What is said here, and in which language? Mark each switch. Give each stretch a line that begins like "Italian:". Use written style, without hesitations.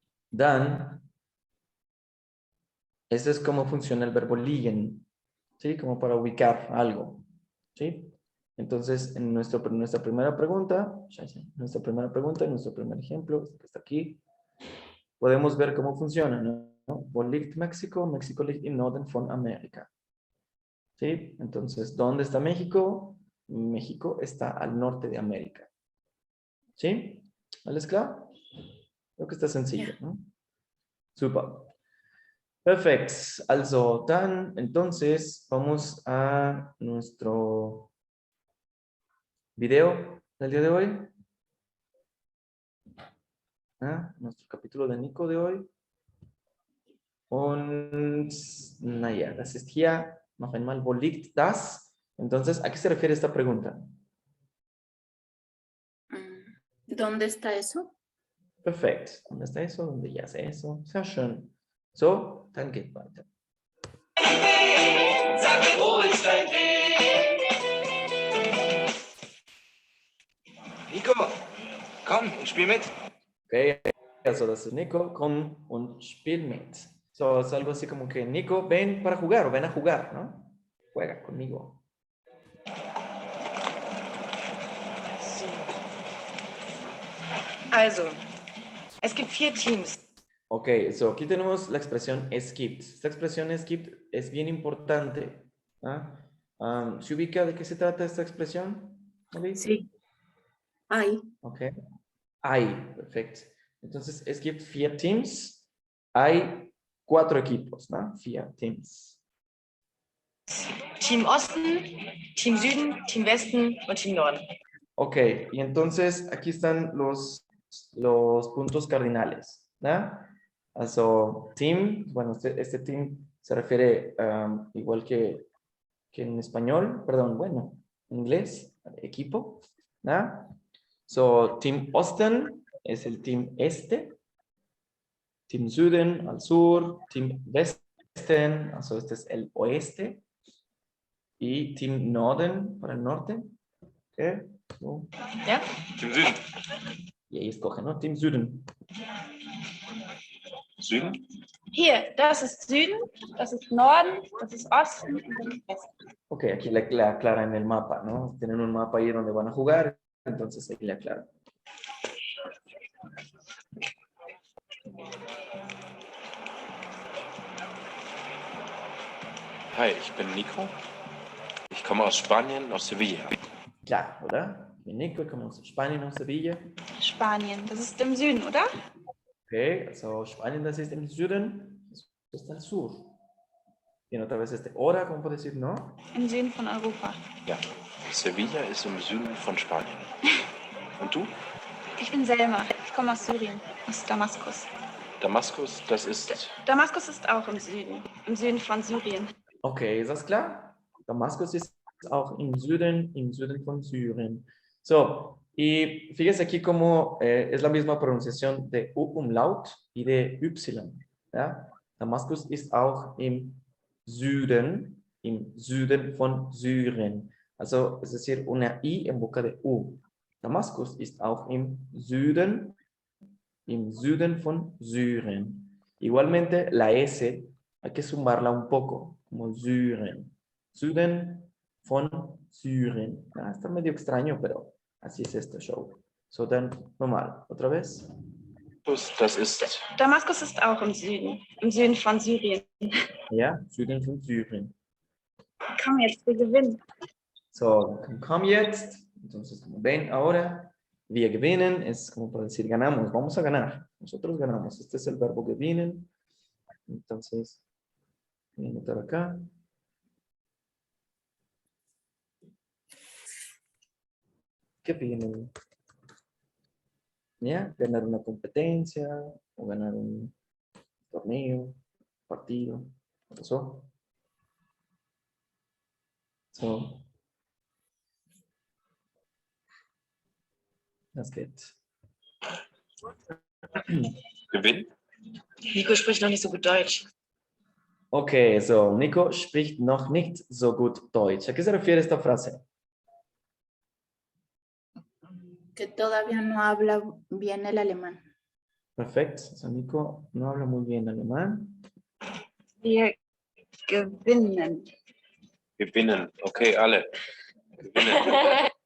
Spanish: Dann, este es cómo funciona el verbo liegen, ¿sí? Como para ubicar algo, ¿sí? Entonces, en nuestra primera pregunta, nuestro primer ejemplo, que está aquí, podemos ver cómo funciona, ¿no?
German: Wo liegt México? México liegt im Norden von Amerika.
Spanish: ¿Sí? Entonces, ¿dónde está México? México está al norte de América. ¿Sí?
German: ¿Alles klar?
Spanish: Creo que está sencillo, ¿no? Super. Perfecto. Also, entonces, vamos a nuestro video del día de hoy. Nuestro capítulo de Nico de hoy.
German: Und, naja, das ist hier noch einmal, wo liegt das?
Spanish: Entonces, ¿a qué se refiere esta pregunta? ¿Dónde está eso?
German: Perfekt.
Spanish: ¿Dónde está eso? ¿Dónde ya sé eso?
German: Sehr schön. So, dann geht weiter. Sag mir, wo ist dein Weg? Nico, komm und spiel mit. Okay, also das ist Nico, komm und spiel mit.
Spanish: So, es algo así como que, Nico, ven para jugar o ven a jugar, ¿no? Juega conmigo.
German: Also, es gibt 4 Teams.
Spanish: Ok, so aquí tenemos la expresión
German: es gibt.
Spanish: Esta expresión es gibt es bien importante. ¿Se ubica de qué se trata esta expresión? ¿Molly? Sí. Hay. Ok. Hay, perfecto. Entonces,
German: es gibt 4 Teams.
Spanish: Hay 4 equipos, ¿no? 4 Teams.
German: Team Osten, Team Süden, Team Westen und Team Norden.
Spanish: Ok, y entonces aquí están los puntos cardinales, ¿no? Also, team, bueno, este team se refiere igual que en español, perdón, bueno, en inglés, equipo, ¿no? So, Team Osten es el team este, Team Süden al sur, Team Westen, also este es el oeste, y Team Norden para el norte, ¿ok? So,
German: Ja? Team Süden.
Spanish: y ahí escogen, ¿no? Team Süden.
German: Süden? Hier, das ist Süden, das ist Norden, das ist Osten und das ist Westen.
Spanish: Ok, aquí le aclaran el mapa, ¿no? Tienen un mapa ahí donde van a jugar, entonces ahí le aclaran.
German: Hi, ich bin Nico. Ich komme aus Spanien, aus Sevilla.
Spanish: Claro, ¿verdad? Y Nico, como es Spanien o Sevilla.
German: Spanien, das ist im Süden, oder? Ok, also Spanien, das ist im Süden, das ist
Spanish: al sur. Y otra vez hora, ¿cómo puedo decir, no?
German: Im Süden von Europa. Ja, Sevilla ist im Süden von Spanien. Und du? Ich bin Selma, ich komme aus Syrien, aus Damaskus. Damaskus, das ist... Damaskus ist auch im Süden von Syrien. Okay, ist das klar? Damaskus ist auch im Süden von Syrien.
Spanish: So, y fíjese aquí cómo es la misma pronunciación de U-Umlaut y de Y. ¿Ya?
German: Damaskus ist auch im Süden von Syrien.
Spanish: Also, es decir, una I en boca de U.
German: Damaskus ist auch im Süden von Syrien.
Spanish: Igualmente, la S hay que sumarla un poco, como Syrien. Süden von Syrien. Ah, está medio extraño, pero así es este show.
German: So, dann normal.
Spanish: Otra vez.
German: Das ist... Damaskus ist auch im Süden von Syrien. Ja, Süden von Syrien. Komm jetzt, wir gewinnen. So, komm jetzt.
Spanish: Entonces, como ven ahora,
German: wir gewinnen
Spanish: es como para decir ganamos, vamos a ganar. Nosotros ganamos. Este es el verbo gewinnen. Entonces, voy a anotar acá. Gewinnen. ¿Ya? Ganar una competencia o ganar un torneo, partido. ¿Qué pasó?
German: So, das geht. Gewinn? Nico spricht noch nicht so gut Deutsch. Okay, so, Nico spricht noch nicht so gut Deutsch.
Spanish: ¿A qué se refiere esta frase? Que todavía no habla bien el alemán. Perfecto. So, Nico no habla muy bien alemán.
German: Wir gewinnen. Gewinnen. Okay, alle. Gewinnen.